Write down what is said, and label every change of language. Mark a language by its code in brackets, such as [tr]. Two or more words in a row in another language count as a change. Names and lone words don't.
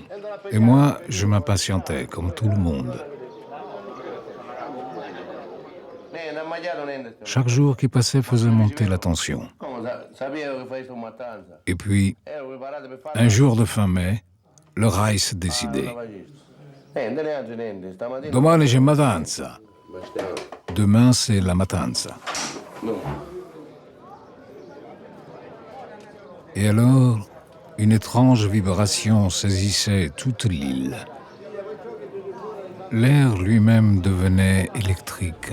[fr] Et moi, je m'impatientais, comme tout le monde. Chaque jour qui passait faisait monter la tension. Et puis, un jour de fin mai, le Rais décidait. [it] Domani c'è matanza. [fr] Demain, c'est la matanza. Et alors, une étrange vibration saisissait toute l'île. L'air lui-même devenait électrique.